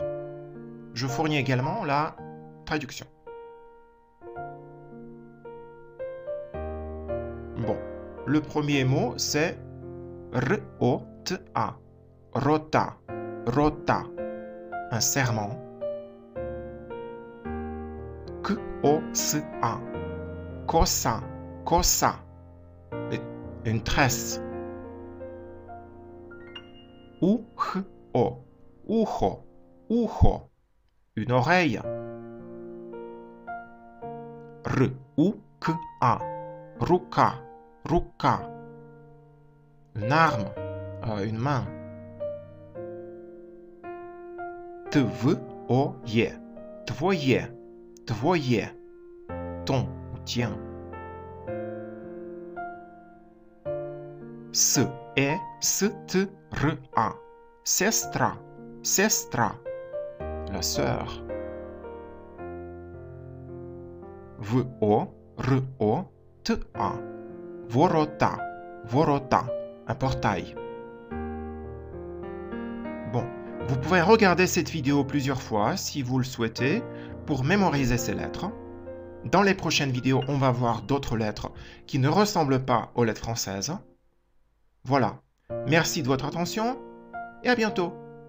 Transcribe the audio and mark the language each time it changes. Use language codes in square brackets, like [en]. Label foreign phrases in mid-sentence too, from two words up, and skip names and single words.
[fr] Je fournis également la traduction. Bon, le premier mot c'est [ru] Р-О-Т-А, рота, рота, [fr] un serment. [ru] К-О-С-А, коса, коса, [fr] une tresse. [ru] У-Х-О, ухо, ухо, [fr] une oreille. [ru] Р-У-К-А, рука, рука, [fr] une arme, une main. [ru] Твоё, твоё, твоё, [fr] ton ou tien. [ru] С-Е-С-Т-Р-А, сестра, сестра, [fr] la sœur. [ru] В-О, В-О-Р-О-Т-А. Ворота, ворота, [fr] un portail. Bon, vous pouvez regarder cette vidéo plusieurs fois si vous le souhaitez pour mémoriser ces lettres. Dans les prochaines vidéos, on va voir d'autres lettres qui ne ressemblent pas aux lettres françaises. Voilà, merci de votre attention et à bientôt.